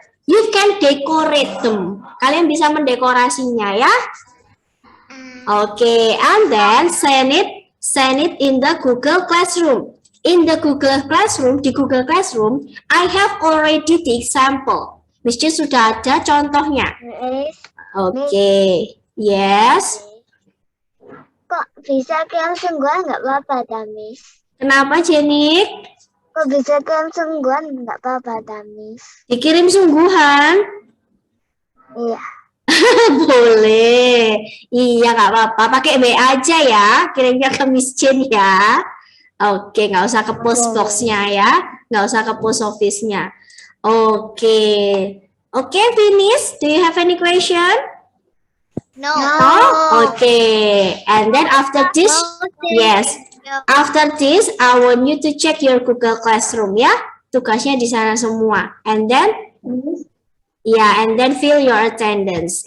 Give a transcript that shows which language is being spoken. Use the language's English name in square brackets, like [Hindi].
[English] You can decorate them. [Indonesian] Kalian bisa mendekorasinya ya. [English] Oke, and then send it in the Google Classroom. In the Google Classroom, [Indonesian] di Google Classroom, [English] I have already the example. [Indonesian] Miss Jane sudah ada contohnya. [English] Oke, yes. [Indonesian] Kok bisa kirim sungguhan nggak apa-apa, dah, Miss? Kenapa, Jenny? Kok bisa kirim sungguhan nggak apa-apa, dah, Miss? Dikirim sungguhan? Iya. Boleh. Iya, nggak apa-apa. Pakai WA aja ya. Kirimnya ke Miss Jane ya. Oke, nggak usah ke post box-nya ya. Nggak usah ke post office-nya. Oke. Oke, finish. [English] Do you have any question? No. Oh, okay. And then after this, yes. After this, I want you to check your Google Classroom ya. [Indonesian] Tugasnya di sana semua. [English] And then, and then fill your attendance.